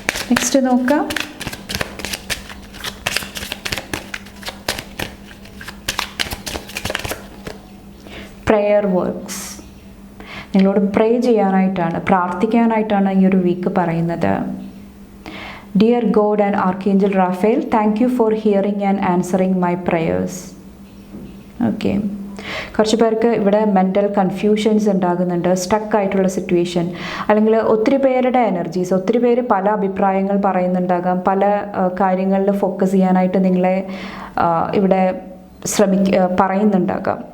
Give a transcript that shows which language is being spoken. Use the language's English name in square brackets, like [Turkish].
[Malayalam] Next നോക്കാം. [English] Prayer works. [Malayalam] നിങ്ങളോട് പ്രേ ചെയ്യാനായിട്ടാണ്, പ്രാർത്ഥിക്കാനായിട്ടാണ് ഈ ഒരു വീക്ക് പറയുന്നത്. [English] Dear God and Archangel Raphael, thank you for hearing and answering my prayers. [Malayalam] Okay, കുറച്ച് പേർക്ക് ഇവിടെ മെൻ്റൽ കൺഫ്യൂഷൻസ് ഉണ്ടാകുന്നുണ്ട്, സ്റ്റക്ക് ആയിട്ടുള്ള സിറ്റുവേഷൻ, അല്ലെങ്കിൽ ഒത്തിരി പേരുടെ എനർജീസ്, ഒത്തിരി പേര് പല അഭിപ്രായങ്ങൾ പറയുന്നുണ്ടാകാം, പല കാര്യങ്ങളിൽ ഫോക്കസ് ചെയ്യാനായിട്ട് നിങ്ങളെ ഇവിടെ പറയുന്നുണ്ടാകാം.